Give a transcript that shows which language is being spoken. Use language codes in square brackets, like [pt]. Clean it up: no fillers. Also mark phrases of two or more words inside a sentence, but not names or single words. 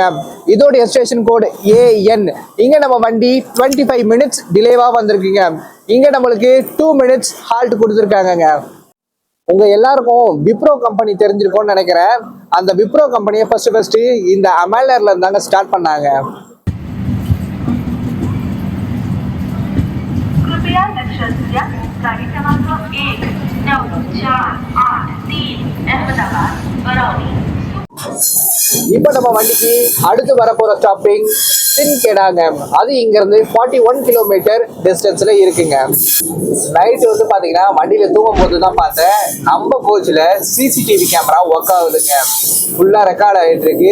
[ta] இதோடைய [en] station code [ta] AN. இங்கே நம்ம வண்டி 25 மினிட்ஸ் டிலேவாக வந்திருக்குங்க. இங்கே நம்மளுக்கு 2 மினிட்ஸ் ஹால்ட் கொடுத்துருக்காங்கங்க. உங்கள் எல்லாருக்கும் விப்ரோ கம்பெனி தெரிஞ்சிருக்கும்னு நினைக்கிறேன். அந்த விப்ரோ கம்பெனியை ஃபர்ஸ்ட் இந்த அமேலர்ல இருந்தாங்க ஸ்டார்ட் பண்ணாங்க. [mr] कृपया लक्षात घ्या गाडी क्रमांक 19483 अहमदाबाद बरौनी. [ta] இப்போ நம்ம வண்டிக்கு அடுத்து வரப்போற ஸ்டாப்பிங் சின்கெடாங்க. அது இங்கிருந்து 41 கிலோமீட்டர் டிஸ்டன்ஸ்ல இருக்குங்க. நைட்டு வந்து பாத்தீங்கன்னா வண்டியில தூங்கும் போது தான் பார்த்தேன், நம்ம கோச்சில் [en] CCTV camera work [ta] ஆகுதுங்க. ஃபுல்லா ரெக்கார்ட் ஆகிட்டு இருக்கு.